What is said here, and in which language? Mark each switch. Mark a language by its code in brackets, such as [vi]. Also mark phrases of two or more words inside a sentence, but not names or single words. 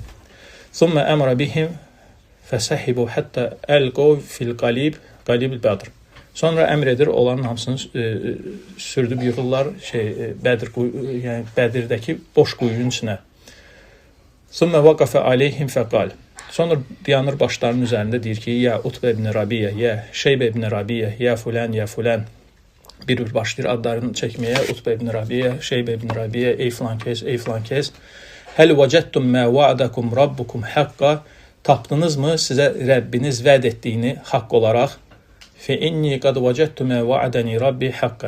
[ar] ثم أمر بهم فسحبوا حتى ألقوا في قليب بدر. [az] Sonra əmr edir, onların hamısını sürdüb yığırlar yəni Bədirdəki boş quyunun içinə. [ar] ثم وقف عليهم فقال. [az] Sonra dayanır başlarının üzərində deyir ki, [ar] يا عتبة بن ربيعة يا شيبة بن ربيعة يا فلان يا فلان. [az] Bir başlayır adlarını çəkməyə, Utbə ibn Rabiyyə, Şeybə ibn Rabiyyə, ey filan kəs, ey filan kəs. [ar] هل وجدتم ما وعدكم ربكم حقا. [az] Tapdınızmı sizə Rəbbiniz vəd etdiyini haqq olaraq? [ar] فإني قد وجدت ما وعدني ربي حقا.